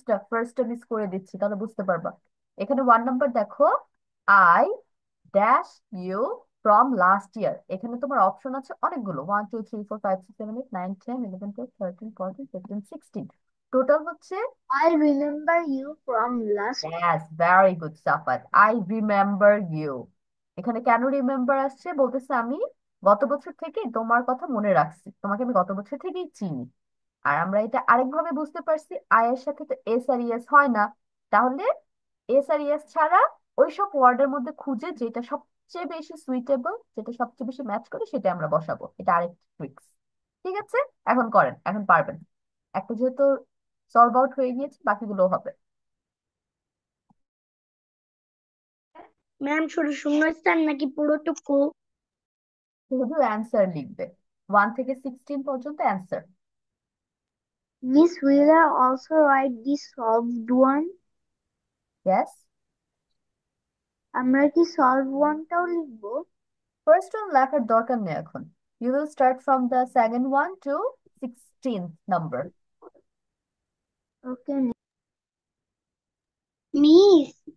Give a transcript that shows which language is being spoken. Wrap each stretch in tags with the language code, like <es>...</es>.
<bn>ফার্স্টটা miss করে দিচ্ছি, তাহলে বুঝতে পারবা। এখানে 1 নাম্বার দেখো,</bn> <en>I dash U from last year.</en> <bn>এখানে তোমার অপশন আছে অনেকগুলো, 1 2 3 4 5 6 7 8 9 10 11 12 13 14 15 16, টোটাল হচ্ছে।</bn> <en>I remember you from last. Yes, very good, Safat. I remember you.</en> <bn>এখানে কেন রিমেম্বার আসছে, বলতেছে আমি গত বছর থেকে তোমার কথা মনে রাখছি, তোমাকে আমি গত বছর থেকেই চিনি। আর আমরা এটা আরেকভাবে বুঝতে পারছি, আই এর সাথে তো এস আর ইএস হয় না, তাহলে এস আর ইএস ছাড়া ওইসব ওয়ার্ডের মধ্যে খুঁজে যেটা সবচেয়ে বেশি সুইটেবল, যেটা সবচেয়ে বেশি ম্যাচ করে সেটা আমরা বসাবো। এটা আরেকটা ট্রিক্স। ঠিক আছে, এখন করেন, এখন পারবেন। একটা যেহেতু সলভ আউট হয়ে গিয়েছে, বাকিগুলো হবে। ম্যাম শুধু শূন্যস্থান নাকি পুরোটুকু? শুধু অ্যান্সার লিখবে, 1 থেকে 16 পর্যন্ত answer.</bn> <en>Miss will I also write the solved one? Yes.</en> <bn>আমরা কি</bn> <en>solved one</en> <bn>টাও লিখবো?</bn> <en>first one</en> <bn>লেখার দরকার নেই এখন,</bn> <en>You will start from the second one to 16 number. Okay. Miss,</en>